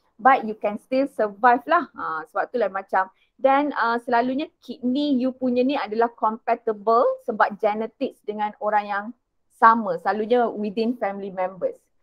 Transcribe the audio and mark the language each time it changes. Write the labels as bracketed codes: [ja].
[en] But you can still survive lah. [ms] Sebab tu lah macam. Dan selalunya kidney you punya ni adalah compatible sebab genetics dengan orang yang sama. Selalunya [en] within family members.